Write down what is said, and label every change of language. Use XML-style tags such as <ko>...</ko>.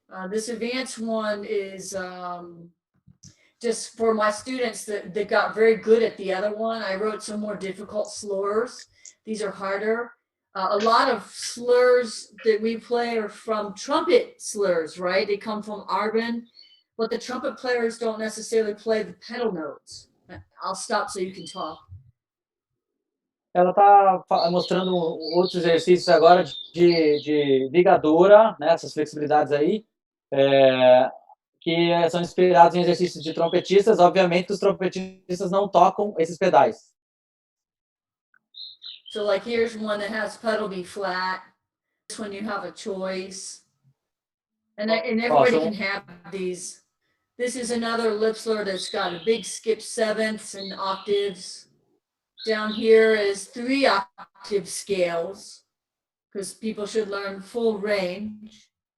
<en>This advanced one is just for my students that got very good at the other one. I wrote some more difficult slurs. These are harder. A lot of slurs that we play are from trumpet slurs, right? They come from Argon, but the trumpet players don't necessarily play the pedal notes. I'll stop so you can talk.</en> <pt>Ela está mostrando outros exercícios agora de ligadura, né, essas flexibilidades aí, que são inspirados em exercícios de trompetistas. Obviamente que os trompetistas não tocam esses pedais.</pt> <en>So like here's one that has pedal B flat. This one you have a choice. And everybody can have these. This is another lip slur that's got a big skip sevenths and octaves. Down here is 3 octave scales, because people should learn full range.</en>